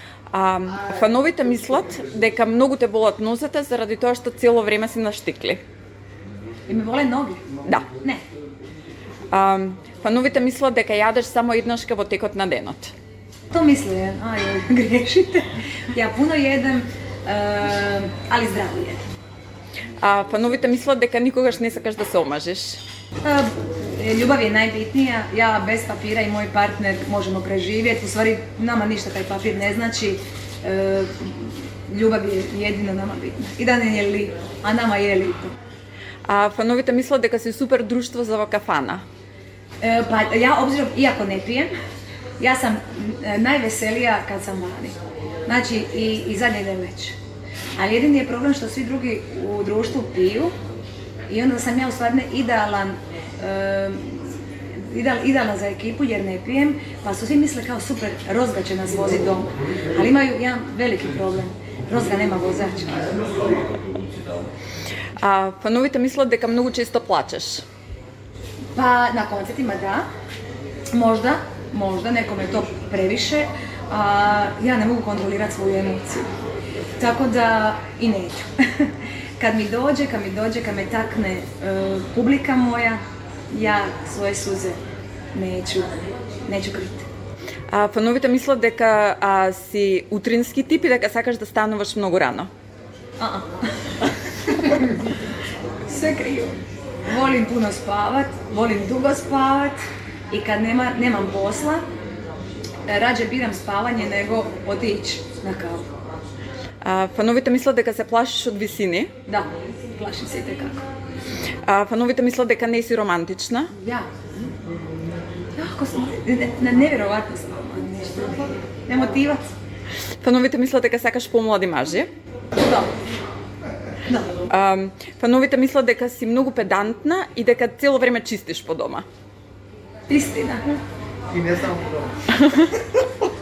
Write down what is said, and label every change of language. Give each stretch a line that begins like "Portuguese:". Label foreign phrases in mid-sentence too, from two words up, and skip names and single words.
Macedonian: Фановите мислат дека многу те болат нозете заради тоа што цело време си на штикли.
Croatian: I me vole noge? Да. Не.
Macedonian: Фановите мислат дека јадеш само еднашка во текот на денот.
Croatian: To misle, griješite. Ja puno jedem, ali zdravo jedem.
Macedonian: Фановите мислат дека никогаш не сакаш да се омажеш.
Croatian: Ljubav je najbitnija, ja bez papira i moj partner možemo preživjeti, u stvari nama ništa taj papir ne znači, ljubav je jedino nama bitna. I da ne je lipo, a nama je lipo.
Macedonian: Фановите мислат дека си супер друштво за во кафана.
Croatian: Pa ja, obzirom, iako ne pijem, ja sam najveselija kad sam vani. Znači i zadnji dan već. Ali jedini je problem što svi drugi u društvu piju i onda sam ja u stvari idealna za ekipu jer ne pijem, pa su svi misle kao super, Rozga će nas voziti doma. Ali imaju jedan veliki problem. Rozga nema vozača.
Macedonian: Фановите мислат дека многу често плачеш.
Croatian: Pa na koncertima da, možda nekome je to previše, a ja ne mogu kontrolirati svoju emociju. Tako da i neću. Kad me takne publika moja, ja svoje suze neću kriti.
Macedonian: Фановите мислат дека си утрински тип и дека сакаш да стануваш многу рано.
Croatian: Sve krivo. Volim puno spavat, volim dugo spavat i kad nemam posla, rađe biram spavanje nego otići na kavu.
Macedonian: Фановите мислат дека се плашиш од висини.
Croatian: Da, plašim se itekako.
Macedonian: Фановите мислат дека не си романтична.
Croatian: Ja. Jako sam, nevjerovatno sam nešto. Emotivac.
Macedonian: Фановите мислат дека сакаш помлади мажи.
Croatian: Da.
Macedonian: Фановите мислат дека си многу педантна и дека цело време чистиш по дома.
Croatian: Istina. I ne samo to.